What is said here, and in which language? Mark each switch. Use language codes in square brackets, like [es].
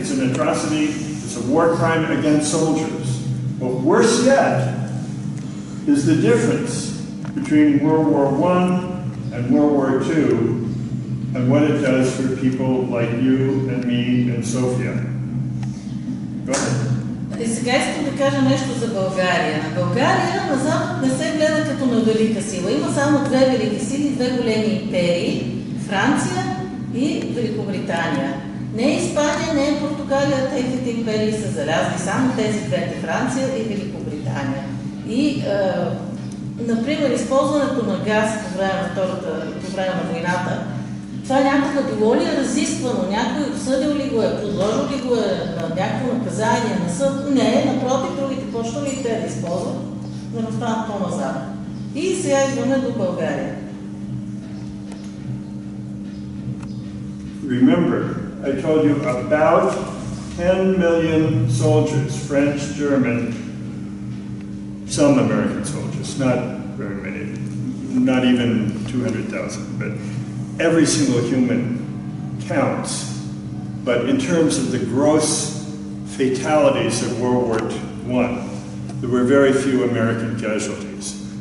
[en] It's an atrocity, it's a war crime against soldiers. But worse yet is the difference between World War I and World War II and what it does for people like you and me and Sofia. Go ahead. [bg] И сега искам да кажа нещо за България. На България на Запад не се гледа като на велика сила. Има само две велики сили, две големи империи – Франция и Великобритания. Не е Испания, не е Португалия, техните империи са залязли. Само тези двете – Франция и Великобритания. И, например, използването на газ по време на войната, това някога било ли е разисквано? Някой обсъдил ли го е? Подложил ли го е на някакво наказание на съд? Не, напротив, другите почнали и те да използват, да не останат по-назад. И сега идваме до България. [en] Remember, I told you about 10 million soldiers, French, German, some American soldiers, not very many, not even 200,000, but every single human counts, but in terms of the gross fatalities of World War I, there were very few American casualties.